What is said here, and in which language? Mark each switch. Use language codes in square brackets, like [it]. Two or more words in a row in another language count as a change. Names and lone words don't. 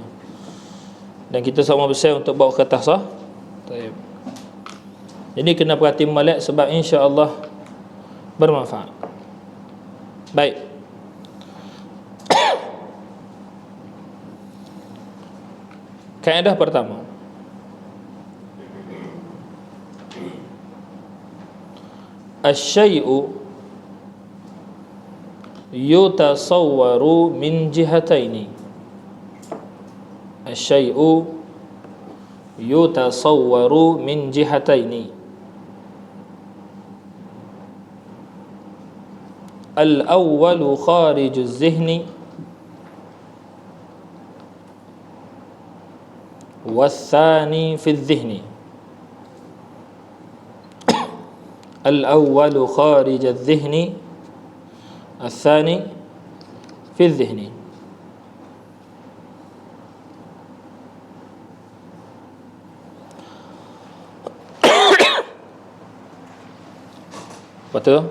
[ms] Dan kita sama besar untuk bawa kertas sah. Baik. Jadi kena perhati molek sebab insya-Allah bermanfaat. Baik. Kaedah pertama. [ar] الشيء يتصور من جهتين. الشيء يتصور من جهتين. الأول خارج الذهن والثاني في الذهن. الأول خارج الذهن، الثاني في الذهن. [ms] Betul?